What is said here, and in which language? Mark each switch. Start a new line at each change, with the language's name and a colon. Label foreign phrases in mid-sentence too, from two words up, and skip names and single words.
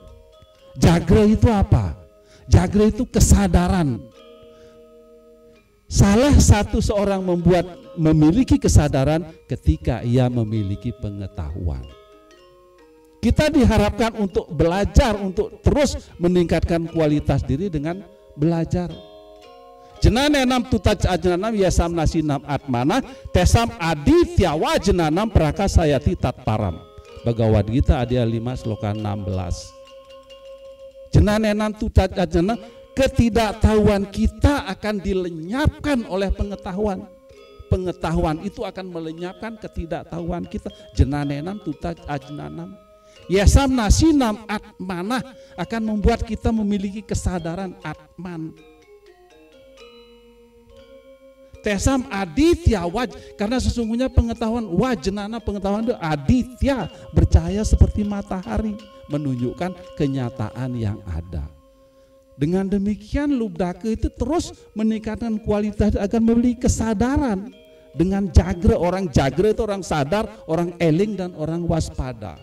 Indonesian: Jagra itu apa? Jagra itu kesadaran. Salah satu seorang memiliki kesadaran ketika ia memiliki pengetahuan. Kita diharapkan untuk belajar, untuk terus meningkatkan kualitas diri dengan belajar.
Sanskrit: Jenanenam tutaj ajenanam yasam nasinam atmana tesam adityawa jenanam prakasayati tatparam.
Indonesian: Bhagavad Gita Adya 5 Sloka 16.
Sanskrit: Jenanenam tutaj ajenanam,
Indonesian: ketidaktahuan kita akan dilenyapkan oleh pengetahuan. Pengetahuan itu akan melenyapkan ketidaktahuan kita.
Sanskrit: Jenanenam tutaj ajenanam yasam nasinam atmanah,
Indonesian: akan membuat kita memiliki kesadaran atman.
Sanskrit: Tesam aditya waj,
Indonesian: karena sesungguhnya pengetahuan wajnana, pengetahuan itu aditya, bercahaya seperti matahari, menunjukkan kenyataan yang ada. Dengan demikian Lubdake itu terus meningkatkan kualitas agar memiliki kesadaran. Dengan jagra, orang jagra itu orang sadar, orang eling dan orang waspada.